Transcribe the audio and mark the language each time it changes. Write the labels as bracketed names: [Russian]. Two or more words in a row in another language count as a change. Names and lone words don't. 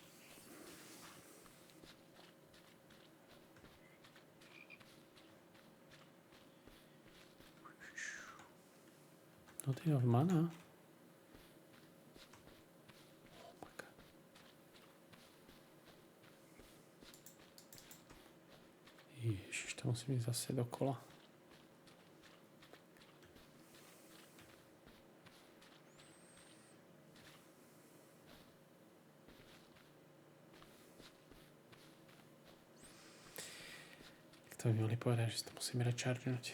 [Slovak] No ty of mana. [English] Oh my god. [Slovak] Ježiš, to musím ísť zase dokola. To by mohli povedať, že to musíme rechargenúť.